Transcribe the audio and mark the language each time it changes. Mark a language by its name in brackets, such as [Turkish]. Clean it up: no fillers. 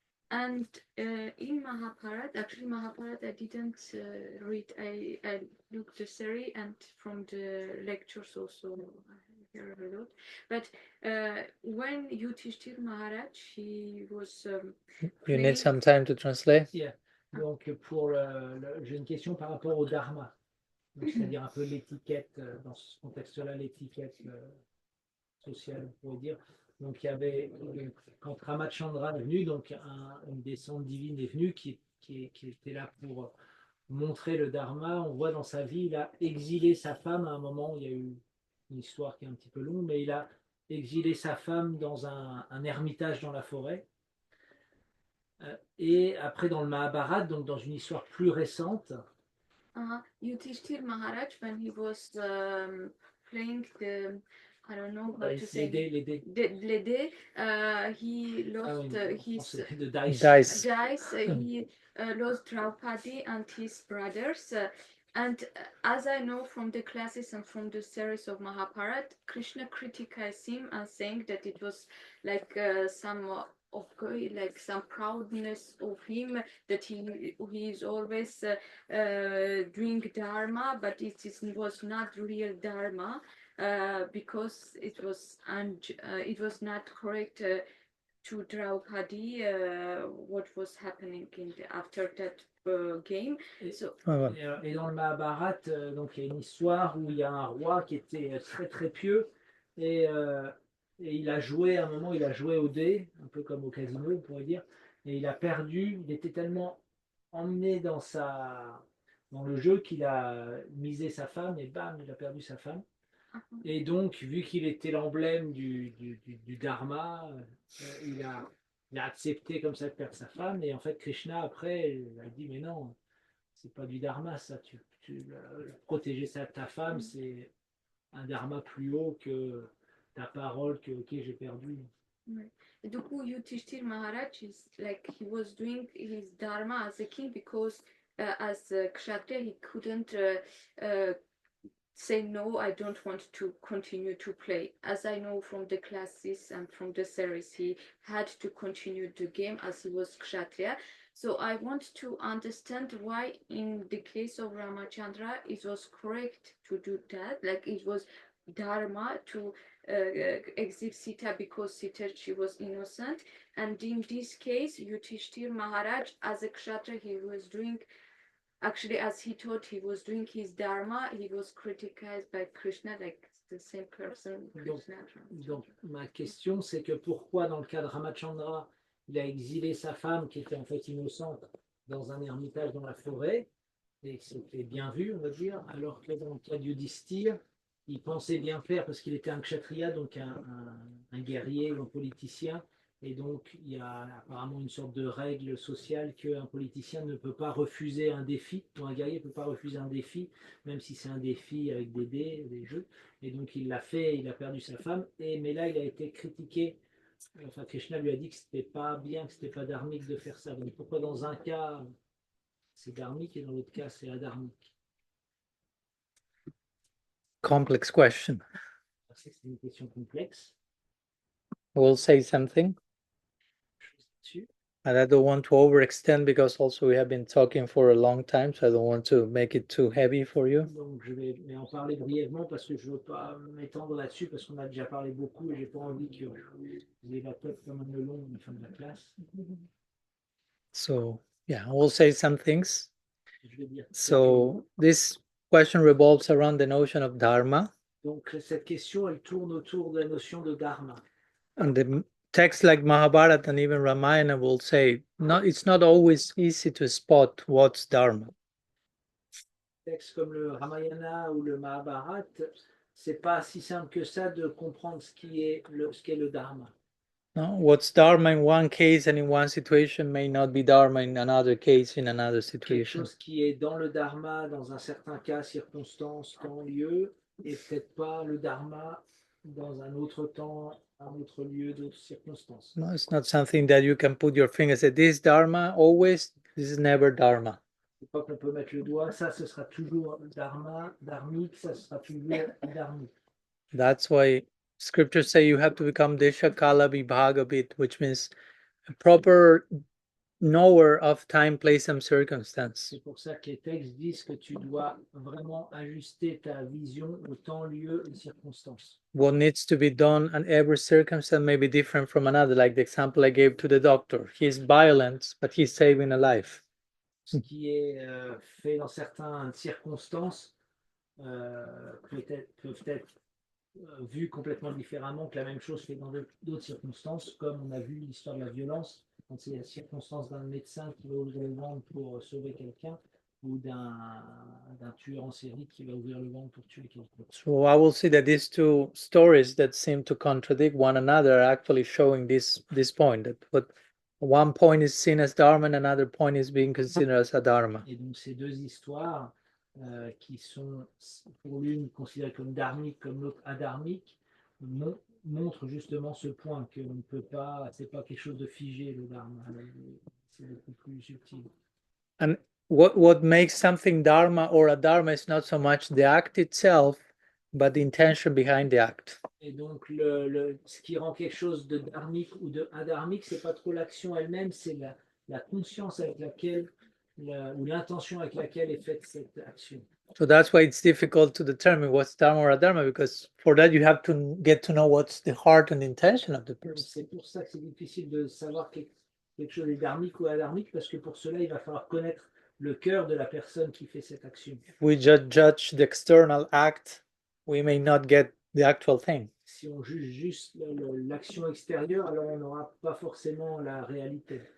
[English] And in Mahabharata, actually Mahabharata I didn't read. I looked the series and from the lectures also I hear a lot. But when Yudhishthir Maharaj, he was You playing. need some time to translate. Yeah. [French] Donc, j'ai une question par rapport au dharma. Donc, c'est-à-dire un peu l'étiquette, dans ce contexte-là, l'étiquette sociale, on pourrait dire. Donc, il y avait, quand Ramachandra est venu, donc une descente divine est venue qui était là pour montrer le dharma. On voit dans sa vie, il a exilé sa femme à un moment, il y a eu une histoire qui est un petit peu longue, mais il a exilé sa femme dans un ermitage dans la forêt. Et après, dans le Mahabharata, donc dans une histoire plus récente, [English] Yudhishthir Maharaj, when he was playing the, I don't know how to say, [French] les dés. Les dés, [English] he lost his the dice. dice. He lost Draupadi and his brothers. And as I know from the classes and from the series of Mahabharata, Krishna criticized him and saying that it was like some proudness of him, that he is always doing dharma, but was not real dharma because it was not correct to Draupadi what was happening after that game. [French] Et dans le Mahabharata, donc il y a une histoire où il y a un roi qui était très très pieux et il a joué, à un moment il a joué au dé, un peu comme au casino on pourrait dire, et il a perdu, il était tellement emmené dans le jeu qu'il a misé sa femme et bam, il a perdu sa femme. Et donc, vu qu'il était l'emblème du dharma, il a accepté comme ça de perdre sa femme. Et en fait, Krishna, après, il a dit, mais non, c'est pas du dharma, ça. Protéger ta femme, c'est un dharma plus haut que ta parole que, ok, j'ai perdu. Ouais. Et du coup, [English] Yudhishthir Maharaj he was doing his dharma as a king because as a kshatriya he couldn't say no, I don't want to continue to play. As I know from the classes and from the series, he had to continue the game as he was kshatriya. So I want to understand why in the case of Ramachandra it was correct to do that, like it was dharma to exit Sita because Sita, she was innocent, and in this case Yudhishthir Maharaj as a kshatriya he was doing, actually as he thought he was doing his dharma, he was criticized by Krishna, like the same person. [French] Donc ma question c'est que pourquoi dans le cas de Ramachandra il a exilé sa femme qui était en fait innocente dans un ermitage dans la forêt, et c'était bien vu on va dire, alors que dans le cas de Yudhishthir il pensait bien faire parce qu'il était un kshatriya, donc un guerrier ou un politicien, et donc il y a apparemment une sorte de règle sociale qu'un politicien ne peut pas refuser un défi, ou un guerrier ne peut pas refuser un défi, même si c'est un défi avec des dés, des jeux, et donc il l'a fait, il a perdu sa femme, mais là il a été critiqué, enfin Krishna lui a dit que c'était pas bien, que c'était pas dharmique de faire ça, donc pourquoi dans un cas c'est dharmique et dans l'autre cas c'est adharmique? [English] Complex question. [French] C'est une question complexe. [English] We'll say something. And I don't want to overextend because also we have been talking for a long time, so I don't want to make it too heavy for you. [French] Donc je vais en parler brièvement parce que je ne veux pas m'étendre là-dessus parce qu'on a déjà parlé beaucoup et j'ai pas envie que vous ayez la tête comme un melon à la fin de la classe. [English] So yeah, we'll say some things. [French] Je vais dire [English] so this question revolves around the notion of dharma. [French] Donc cette question elle tourne autour de la notion de dharma. [English] And the texts like Mahabharata and even Ramayana will say, it's not always easy to spot what's dharma. [French] Textes comme le Ramayana ou le Mahabharata, c'est pas si simple que ça de comprendre ce qu'est le dharma. [English] No, what's dharma in one case and in one situation may not be dharma in another case, in another situation. [French] Quelque chose qui est dans le dharma dans un certain cas, circonstance, temps, lieu, et peut-être pas le dharma dans un autre temps, un autre lieu, d'autres circonstances. [English] No, it's not something that you can put your finger and say, this dharma always, this is never dharma. [French] C'est pas qu'on peut mettre le doigt, ça ce sera toujours dharma, dharmique, ça sera toujours dharmique. [English] That's why scriptures say you have to become Desha Kala Vibhaga Bit, which means a proper knower of time, place, and circumstance. [French] C'est pour ça que les textes disent que tu dois vraiment ajuster ta vision au temps, lieu et circonstances. [English] What needs to be done, and every circumstance may be different from another, like the example I gave to the doctor. He's violent, but he's saving a life. [French] Ce qui est fait dans certaines circonstances peuvent être vus complètement différemment que la même chose fait dans d'autres circonstances, comme on a vu l'histoire de la violence, quand c'est la circonstance d'un médecin qui va ouvrir le ventre pour sauver quelqu'un, ou d'un tueur en série qui va ouvrir le ventre pour tuer quelqu'un. [English] So I will see that these two stories that seem to contradict one another are actually showing this point, that what one point is seen as dharma and another point is being considered as adharma. [French] Et donc ces deux histoires qui sont pour l'une considérées comme dharmiques, comme l'autre adharmiques, montrent justement ce point qu'on ne peut pas, c'est pas quelque chose de figé le dharma, c'est beaucoup plus subtil. [English] And what makes something dharma or adharma is not so much the act itself, but the intention behind the act. [French] Et donc ce qui rend quelque chose de dharmique ou de adharmique, c'est pas trop l'action elle-même, c'est la conscience avec laquelle ou l'intention avec laquelle est faite cette action. [English] So that's why it's difficult to determine what's dharma or adharma, because for that you have to get to know what's the heart and intention of the person. [French] C'est pour ça que c'est difficile de savoir quelque chose est dharmique ou adharmique, parce que pour cela, il va falloir connaître le cœur de la personne qui fait cette action. [English] If we judge the external act, we may not get the actual thing. [French] Si on juge juste l'action extérieure, alors on n'aura pas forcément la réalité.